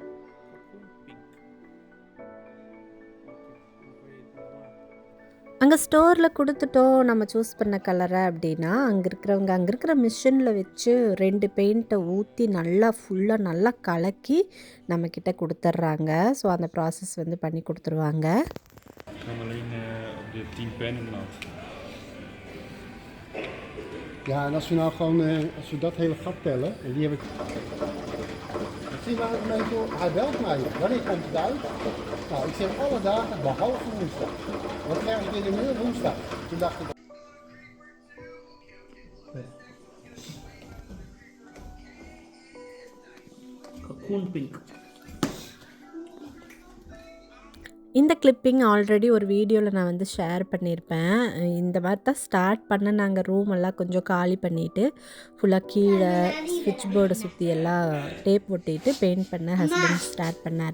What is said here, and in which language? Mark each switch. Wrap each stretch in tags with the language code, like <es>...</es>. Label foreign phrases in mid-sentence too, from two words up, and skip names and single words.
<ta>அங்கே ஸ்டோரில் கொடுத்துட்டோம் நம்ம சூஸ் பண்ண கலரை அப்படின்னா, அங்கே இருக்கிற மிஷினில் வச்சு 2 பெயிண்ட்டை ஊற்றி நல்லா ஃபுல்லாக நல்லா கலக்கி நம்மக்கிட்ட கொடுத்துட்றாங்க. ஸோ அந்த ப்ராசஸ் வந்து பண்ணி கொடுத்துருவாங்க.</ta> <nl>Ja, en als we nou gewoon, als we dat hele gat tellen, en die heb ik... Zie maar een beetje, hij belt mij. Wanneer komt het uit? Nou, ik zeg alle dagen, behalve woensdag. Want krijg ik in de muur woensdag. Toen dacht ik...</nl> <en>Cocoon pink.</en> <ta>இந்த</ta> <en>clipping already</en> <ta>ஒரு வீடியோவில் நான் வந்து ஷேர் பண்ணியிருப்பேன். இந்த மாதிரி தான் ஸ்டார்ட் பண்ண. நாங்கள் ரூமெல்லாம் கொஞ்சம் காலி பண்ணிவிட்டு ஃபுல்லாக கீழே</ta> <en>switch board</en> <ta>சுற்றி எல்லாம் டேப் ஒட்டிட்டு பெயிண்ட் பண்ண</ta> <en>husband start</en> <ta>பண்ணார்.</ta>